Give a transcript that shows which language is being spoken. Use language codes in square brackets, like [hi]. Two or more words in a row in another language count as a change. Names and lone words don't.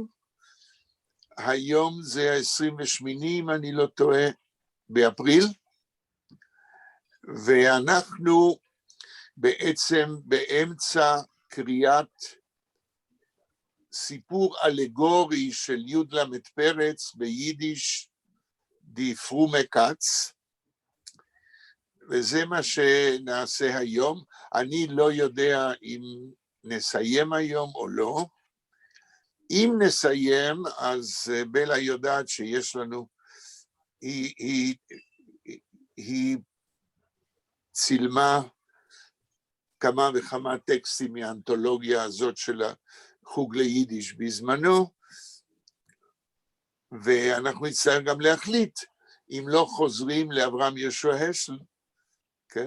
[he] היום זה ה-28, אם אני לא טועה, באפריל, ואנחנו בעצם באמצע קריאת סיפור אלגורי של י' למד פרץ ביידיש, די פרומע קאץ, וזה מה שנעשה היום. אני לא יודע אם נסיים היום או לא. אם נסיים, אז בלה יודעת שיש לנו, היא צילמה כמה וכמה טקסטים מהאנתולוגיה הזאת של החוג ליידיש בזמנו, ואנחנו נצטרך גם להחליט אם לא חוזרים לאברהם יהושע השל, כן?